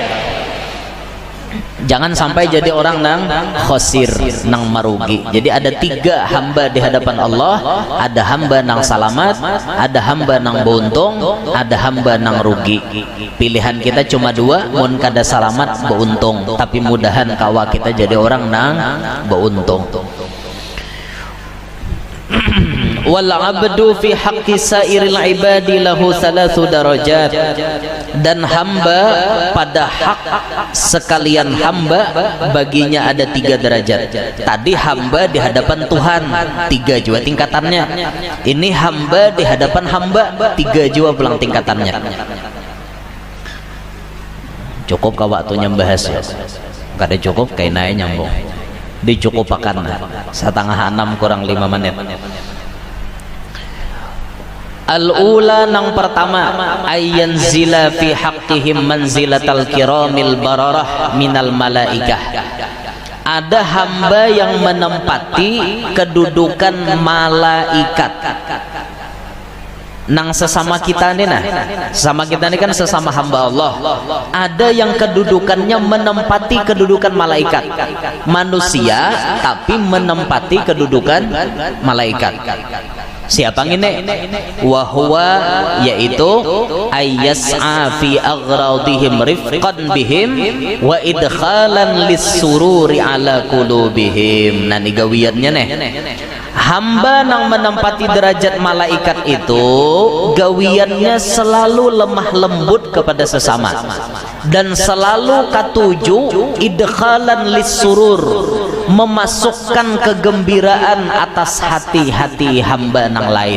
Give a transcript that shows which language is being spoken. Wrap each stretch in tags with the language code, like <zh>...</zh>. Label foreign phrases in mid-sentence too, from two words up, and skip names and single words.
<bjn>Jangan sampai jadi orang nang khosir, nang marugi. Jadi ada tiga hamba di hadapan Allah. Ada hamba nang salamat, ada hamba nang beruntung, ada hamba nang rugi. Pilihan kita cuma dua. Mun kada salamat beruntung, tapi mudahan kawa kita jadi orang nang beruntung.</bjn> <ar>والعبد في حق سائر العباد له ثلاث درجات,</ar> <bjn>dan hamba pada hak sekalian hamba baginya ada 3 derajat. Tadi hamba di hadapan Tuhan 3 juga tingkatannya. Ini hamba di hadapan hamba 3 juga pulang tingkatannya. Cukup ka waktunya bahas ya? Kada cukup kayak naik nyambung. Dicukupakan 5:30 kurang 5 menit. Al-ula nang pertama,</bjn> <ar>أي نزل في حقهم منزلة الكرام البررة من الملائكة.</ar> <bjn>Ada hamba yang menempati kedudukan malaikat nang sesama kita nih. Nah, sesama kita ini kan sesama hamba Allah. Ada yang kedudukannya menempati kedudukan malaikat, manusia tapi menempati kedudukan malaikat. Siapa ini?</bjn> <ar>Wahwa, yaitu أن يسعى في أغراضهم رفقا بهم وإدخالا للسرور على قلوبهم.</ar> <bjn>Nah, ini gawiannya nih. Hamba nang menempati derajat malaikat itu gawiannya selalu lemah lembut kepada sesama dan selalu katuju</bjn> <ar>إدخالا للسرور,</ar> <bjn>memasukkan kegembiraan atas hati-hati hamba nang lain.</bjn>